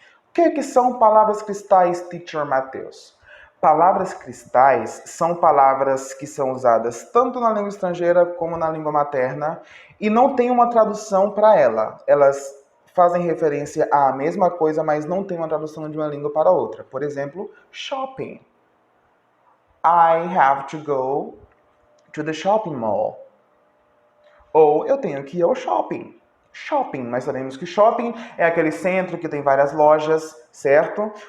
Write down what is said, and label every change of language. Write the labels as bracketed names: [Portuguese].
[Portuguese] O que são palavras cristais, Teacher Matheus? Palavras cristais são palavras que são usadas tanto na língua estrangeira como na língua materna e não tem uma tradução para ela. Elas fazem referência à mesma coisa, mas não tem uma tradução de uma língua para outra. Por exemplo, shopping. [English] I have to go to the shopping mall. [Portuguese] Ou eu tenho que ir ao shopping. Shopping, nós sabemos que shopping é aquele centro que tem várias lojas, certo?